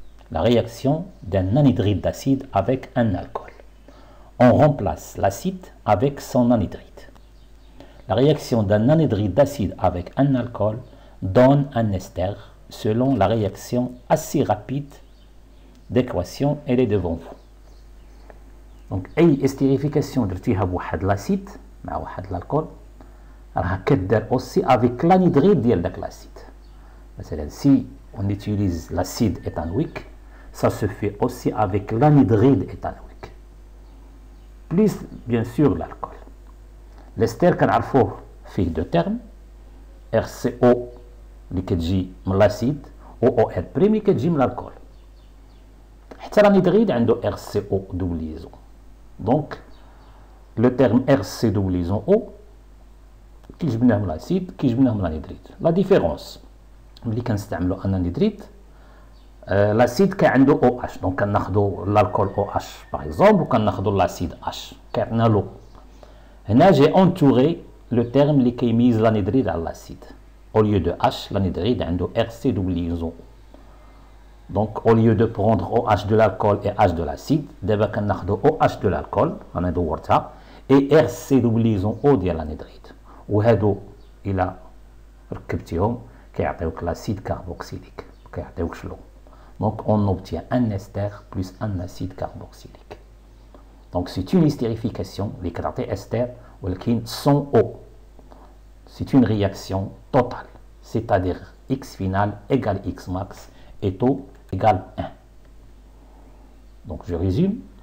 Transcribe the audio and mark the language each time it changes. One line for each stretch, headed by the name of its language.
French: La réaction d'un anhydride d'acide avec un alcool. On remplace l'acide avec son anhydride. La réaction d'un anhydride d'acide avec un alcool donne un ester selon la réaction assez rapide d'équation, elle est devant vous.
Arabic: Donc, أي estérification درتيها بواحد l'acide مع واحد l'alcool راها كدار
French: aussi avec l'anhydride
Arabic: ديال داك l'acide. مثلا
French: si on utilise l'acide éthanoïque, ça se fait aussi avec l'anhydride éthanoïque plus bien sûr l'alcool.
Arabic: L'ester كنعرفوه فيه
French: دو تيرم
Arabic: RCO اللي كتجي من l'acide OOR بريم اللي كتجي من الكول. حتى
French: l'anhydride
Arabic: عنده
French: RCO double liaison. Donc le terme RC double liaison O
Arabic: كيجبناه من
French: l'acide كيجبناه من l'anhydride. La différence
Arabic: ملي كنستعملو ان
French: anhydride l'acide
Arabic: كان عنده
French: OH donc
Arabic: كناخدو
French: l'alcool OH par exemple
Arabic: وكناخدو
French: l'acide H
Arabic: كيعطينا
French: l'eau. هنا j'ai entouré le terme
Arabic: اللي كيميز
French: l'anhydride على l'acide. Au lieu de H, l'anhydride عنده RC double liaison. Donc au lieu de prendre OH de l'alcool et H de l'acide,
Arabic: دابا كناخدو
French: OH de l'alcool
Arabic: انا دورتها
French: et RC double liaison O ديال l'anhydride.
Arabic: وهادو الى ركبتيهم كيعطيوك
French: l'acide carboxylique
Arabic: كيعطيوكش l'eau.
French: Donc on obtient un ester plus un acide carboxylique. Donc c'est une estérification
Arabic: اللي كتعطي
French: ester
Arabic: ولكن
French: sans eau. C'est une réaction totale, c'est-à-dire X final égale X max et taux égale 1. Donc je résume.